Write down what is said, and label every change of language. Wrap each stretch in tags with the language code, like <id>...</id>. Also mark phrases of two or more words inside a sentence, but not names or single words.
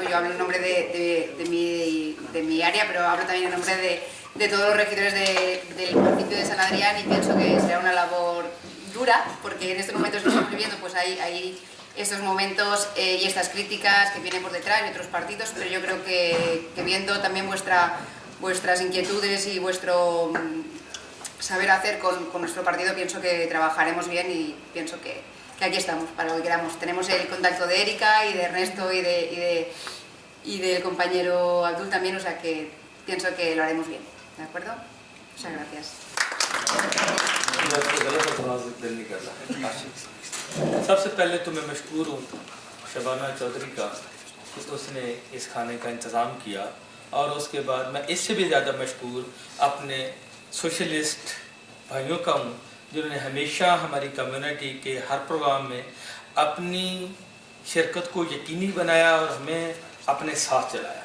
<es>Yo hablo en nombre de mi área, pero hablo también en nombre de todos los regidores del municipio de San Adrián, y pienso que será una labor dura, porque en estos momentos que estamos viviendo pues hay estos momentos y estas críticas que vienen por detrás de otros partidos, pero yo creo que viendo también vuestras inquietudes y vuestro saber hacer con nuestro partido, pienso que trabajaremos bien, y pienso que aquí estamos para lo que queramos. Tenemos el contacto de Erika y de Ernesto y del compañero Abdul también, o sea que pienso que lo haremos bien, ¿de acuerdo? Muchas gracias.</es> <ur>سب سے پہلے تو میں مشکور ہوں شبانہ چودھری کا کہ اس نے اس کھانے کا انتظام کیا، اور اس کے بعد میں اس سے بھی زیادہ مشکور اپنے سوشلسٹ بھائیوں کا ہوں جنہوں نے ہمیشہ ہماری کمیونٹی کے ہر پروگرام میں اپنی شرکت کو یقینی بنایا اور ہمیں اپنے ساتھ چلایا.</ur>